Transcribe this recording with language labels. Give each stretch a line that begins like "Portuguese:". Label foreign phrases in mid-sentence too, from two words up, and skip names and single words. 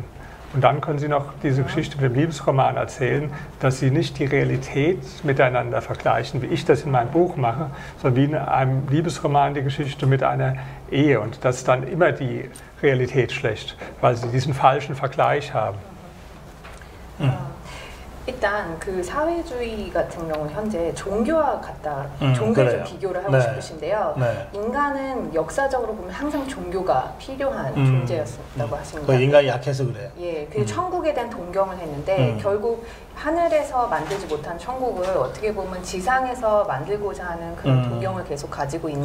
German: Und dann können sie noch diese Geschichte mit dem Liebesroman erzählen, dass sie nicht die Realität miteinander vergleichen, wie ich das in meinem Buch mache, sondern wie in einem Liebesroman die Geschichte mit einer Ehe. Und das ist dann immer die Realität schlecht, weil sie diesen falschen Vergleich haben.
Korean: 일단 그 사회주의 같은 경우 현재 종교와 같다, 종교에 그래요. 좀 비교를 하고 네. 싶으신데요. 네. 인간은 역사적으로 보면 항상 종교가 필요한 존재였다고 하십니다. 그 인간이 약해서 그래요. 예, 그 천국에 대한 동경을 했는데 결국 하늘에서 만들지 못한 천국을 어떻게 보면 지상에서 만들고자 하는 그런 동경을 계속 가지고 있는